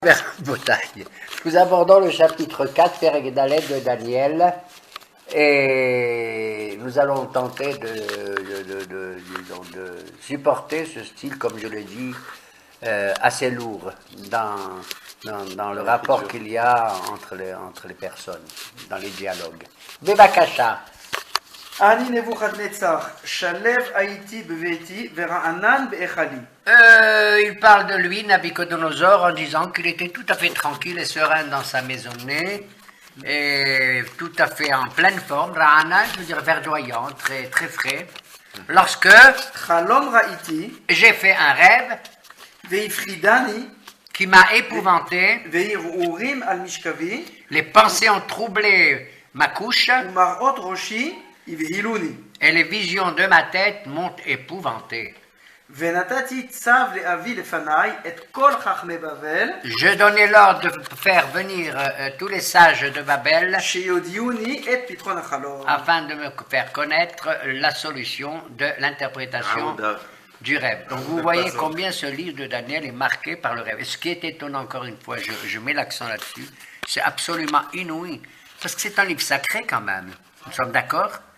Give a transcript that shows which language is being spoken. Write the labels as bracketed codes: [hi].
[fr] Nous abordons le chapitre 4, Perek Dalet de Daniel, et nous allons tenter de supporter ce style, comme je l'ai dit, assez lourd dans le rapport qu'il y a entre les personnes, dans les dialogues. [he] Bevakasha. אני נבוכדנצר, שלב הייתי בביתי ורענן באכלי. [fr] Il parle de lui, Nabuchodonosor, en disant qu'il était tout à fait tranquille et serein dans sa maisonnée, et tout à fait en pleine forme, Ra'anan, je veux dire verdoyant, très, très frais, lorsque [he] חלום ראיתי, [fr] j'ai fait un rêve [he] והפחידני, [fr] qui m'a épouvanté, [he] והרהורים על משכבי, [fr] les pensées ont troublé ma couche, [he] ומראות ראשי הבהילוני. [fr] et les visions de ma tête m'ont épouvanté. [he] ונתתי צו להביא לפניי את כל חכמי בבל, [fr] Je donnai l'ordre de faire venir tous les sages de Babel [he] שיודיעוני את פתרון החלום. [fr] afin de me faire connaître la solution de l'interprétation du rêve. Donc vous voyez combien ce livre de Daniel est marqué par le rêve. Et ce qui est étonnant, encore une fois, je mets l'accent là-dessus, c'est absolument inouï, parce que c'est un livre sacré quand même. Nous sommes d'accord?